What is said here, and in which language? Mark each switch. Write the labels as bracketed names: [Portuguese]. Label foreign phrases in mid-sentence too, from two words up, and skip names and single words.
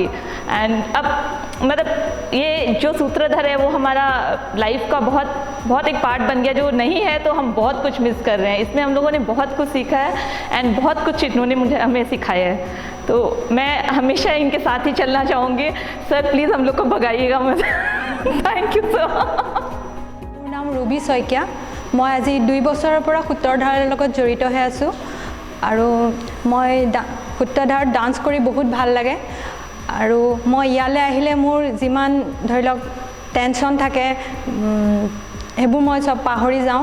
[Hindi] एंड अब ये जो सूत्रधार है वो हमारा लाइफ का बहुत एक पार्ट बन गया। जो नहीं है तो हम बहुत कुछ मिस कर रहे हैं। इसमें हम लोगों ने बहुत कुछ सीखा है एंड बहुत कुछ इन्होंने हमें सिखाया है। तो मैं हमेशा इनके साथ ही चलना चाहूँगी। [English] sir please [Hindi] हम लोग को भगाइएगा मत। [English] thank you sir. [Assamese] মোৰ নাম ৰুবি শইকীয়া। মই আজি 2 বছৰৰ পৰা সূত্ৰধাৰৰ লগত জড়িত হৈ আছোঁ আৰু মই সূত্ৰধাৰত ডান্স কৰি বহুত ভাল লাগে। আৰু মই ইয়ালৈ আহিলে মোৰ যিমান ধৰি লওক টেনশ্যন থাকে সেইবোৰ মই সব পাহৰি যাওঁ।